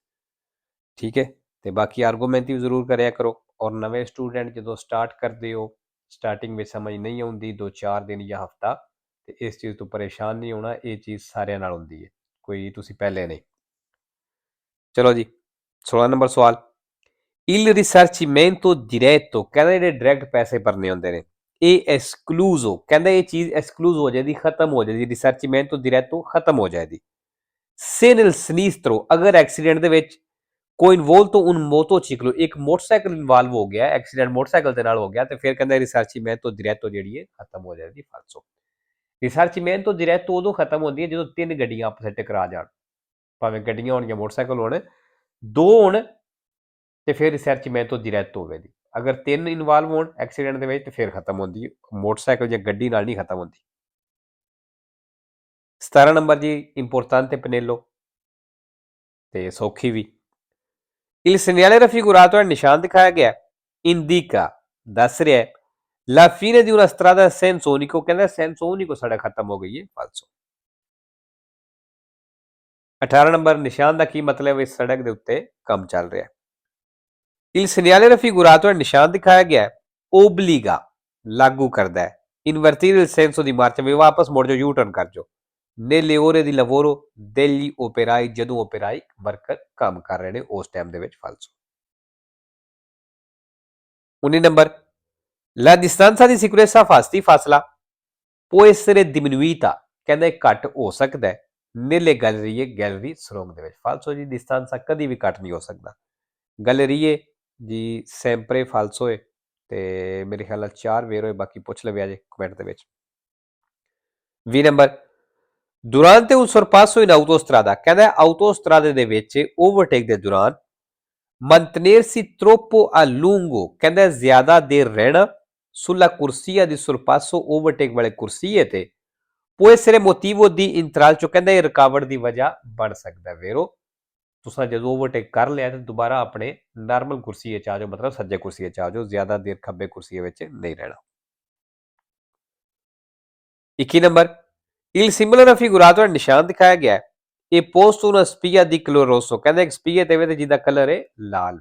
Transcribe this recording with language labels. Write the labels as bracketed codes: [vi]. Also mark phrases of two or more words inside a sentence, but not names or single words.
[pa] ਠੀਕ ਹੈ, ਤੇ ਬਾਕੀ ਆਰਗੂਮੈਂਟ ਵੀ ਜ਼ਰੂਰ ਕਰਿਆ ਕਰੋ। ਔਰ ਨਵੇਂ ਸਟੂਡੈਂਟ ਜਦੋਂ ਸਟਾਰਟ ਕਰਦੇ ਹੋ, ਸਟਾਰਟਿੰਗ ਵਿੱਚ ਸਮਝ ਨਹੀਂ ਆਉਂਦੀ 2-4 ਦਿਨ ਜਾਂ ਹਫਤਾ, ਤੇ ਇਸ ਚੀਜ਼ ਤੋਂ ਪਰੇਸ਼ਾਨ ਨਹੀਂ ਹੋਣਾ। ਇਹ ਚੀਜ਼ ਸਾਰਿਆਂ ਨਾਲ ਹੁੰਦੀ ਹੈ, ਕੋਈ ਤੁਸੀਂ ਪਹਿਲੇ ਨਹੀਂ। ਚਲੋ ਜੀ, 16 ਨੰਬਰ ਸਵਾਲ। [it] Il risarcimento diretto [pa] ਕਹਿੰਦਾ ਜਿਹੜੇ ਡਾਇਰੈਕਟ ਪੈਸੇ ਭਰਨੇ ਹੁੰਦੇ ਨੇ, ਇਹ ਐਕਸਕਲੂਜ਼ੋ ਕਹਿੰਦਾ ਇਹ ਚੀਜ਼ ਐਕਸਕਲੂਜ਼ ਹੋ ਜਾਏਗੀ, ਖਤਮ ਹੋ ਜਾਏਗੀ। [it] risarcimento diretto [pa] ਖਤਮ ਹੋ ਜਾਏਗੀ। [it] Se nel sinistro [pa] ਅਗਰ ਐਕਸੀਡੈਂਟ ਦੇ ਵਿੱਚ ਕੋਈ ਇਨਵੋਲਵ [it] un motociclo, [pa] ਇੱਕ ਮੋਟਰਸਾਈਕਲ ਇਨਵੋਲਵ ਹੋ ਗਿਆ, ਐਕਸੀਡੈਂਟ ਮੋਟਰਸਾਈਕਲ ਦੇ ਨਾਲ ਹੋ ਗਿਆ, ਤੇ ਫਿਰ ਕਹਿੰਦਾ [it] risarcimento diretto [pa] ਜਿਹੜੀ ਹੈ ਖਤਮ ਹੋ ਜਾਏਗੀ। ਫਾਲਸੋ। [it] risarcimento diretto [pa] ਉਦੋਂ ਖਤਮ ਹੁੰਦੀ ਹੈ ਜਦੋਂ ਤਿੰਨ ਗੱਡੀਆਂ ਆਪਸ ਵਿੱਚ ਟਕਰਾ ਜਾਣ, ਭਾਵੇਂ ਗੱਡੀਆਂ ਹੋਣ ਜਾਂ ਮੋਟਰਸਾਈਕਲ ਹੋਣ, ਦੋ ਹੋਣ ਤੇ ਫਿਰ [it] risarcimento diretto [pa] ਹੋਵੇਗੀ। ਅਗਰ ਤਿੰਨ ਇਨਵੋਲਵ ਹੋਣ ਐਕਸੀਡੈਂਟ ਦੇ ਵਿੱਚ ਤੇ ਫਿਰ ਖਤਮ ਹੁੰਦੀ ਹੈ, ਮੋਟਰਸਾਈਕਲ ਜਾਂ ਗੱਡੀ ਨਾਲ ਨਹੀਂ ਖਤਮ ਹੁੰਦੀ। 17 ਨੰਬਰ ਜੀ, ਇੰਪੋਰਟੈਂਟ ਪਨੇਲੋ ਤੇ ਸੌਖੀ ਵੀ। [it] Il segnale raffigurato è [pa] ਨਿਸ਼ਾਨ ਦਿਖਾਇਆ ਗਿਆ, [it] indica [pa] ਦੱਸ ਰਿਹਾ ਹੈ [it] la fine di una strada a senso unico, ਕਹਿੰਦਾ senso unico [pa] ਸੜਕ ਖਤਮ ਹੋ ਗਈ ਹੈ। ਫਾਲਸੋ। 18 ਨੰਬਰ, ਨਿਸ਼ਾਨ ਦਾ ਕੀ ਮਤਲਬ ਹੈ? ਇਸ ਸੜਕ ਦੇ ਉੱਤੇ ਕੰਮ ਚੱਲ ਰਿਹਾ ਹੈ। [it] Il segnale raffigurato è [pa] ਨਿਸ਼ਾਨ ਦਿਖਾਇਆ ਗਿਆ ਹੈ, obbliga ਲਾਗੂ ਕਰਦਾ ਹੈ, [it] invertire il senso di marcia [pa] ਵੀ ਵਾਪਸ ਮੁੜ ਜਾਓ, ਯੂ ਟਰਨ ਕਰ ਜਾਓ, [it] nelle ore di lavoro degli operai [pa] ਜਦੋਂ ਓਪੇਰਾਈ ਵਰਕਰ ਕੰਮ ਕਰ ਰਹੇ ਨੇ ਉਸ ਟਾਈਮ ਦੇ ਵਿੱਚ। ਫਾਲਸੋ। 19 ਨੰਬਰ, [it] la distanza di sicurezza [pa] ਫਾਸਲਾ [it] può essere diminuita [pa] ਕਹਿੰਦਾ ਇਹ ਘੱਟ ਹੋ ਸਕਦਾ ਹੈ [it] nelle gallerie [pa] ਗੈਲਰੀ ਸੁਰੰਗ ਦੇ ਵਿੱਚ। ਫਾਲਸੋ ਜੀ, distanza ਕਦੀ ਵੀ ਘੱਟ ਨਹੀਂ ਹੋ ਸਕਦਾ। gallerie ਜੀ sempre ਫਾਲਸੋ ਹੈ, ਤੇ ਮੇਰੇ ਖਿਆਲ ਨਾਲ 4 ਵੇਰ ਹੋਏ, ਬਾਕੀ ਪੁੱਛ ਲਵਿਆ ਜੇ ਕਮੈਂਟ ਦੇ ਵਿੱਚ। 20 ਨੰਬਰ, [it] durante un sorpasso in autostrada [pa] ਕਹਿੰਦਾ autostrada ਦੇ ਵਿੱਚ ਓਵਰਟੇਕ ਦੇ ਦੌਰਾਨ [it] mantenersi troppo a lungo [pa] ਕਹਿੰਦਾ ਜ਼ਿਆਦਾ ਦੇਰ ਰਹਿਣਾ [it] sulla corsia di sorpasso [pa] ਓਵਰਟੇਕ ਵਾਲੇ ਕੁਰਸੀਏ ਤੇ [it] può essere motivo di intralcio [pa] ਕਹਿੰਦਾ ਇਹ ਰੁਕਾਵਟ ਦੀ ਵਜ੍ਹਾ ਬਣ ਸਕਦਾ। ਵੇਰੋ ਤੁਸੀਂ ਜਦੋਂ ਓਵਰਟੇਕ ਕਰ ਲਿਆ ਤੇ ਦੁਬਾਰਾ ਆਪਣੇ ਨਾਰਮਲ ਕੁਰਸੀਏ 'ਚ ਆ ਜਾਓ, ਮਤਲਬ ਸੱਜੇ ਕੁਰਸੀਏ 'ਚ ਆ ਜਾਓ, ਜ਼ਿਆਦਾ ਦੇਰ ਖੱਬੇ ਕੁਰਸੀਏ ਵਿੱਚ ਨਹੀਂ ਰਹਿਣਾ। 21 ਨੰਬਰ, [it] il simbolo raffigurato è [pa] ਨਿਸ਼ਾਨ ਦਿਖਾਇਆ ਗਿਆ ਹੈ, ਇਹ [it] posto una spia di colore rosso [pa] ਕਹਿੰਦਾ ਇੱਕ ਸਪੀਆ ਤੇ ਵੇ ਜਿਹਦਾ ਕਲਰ ਹੈ ਲਾਲ।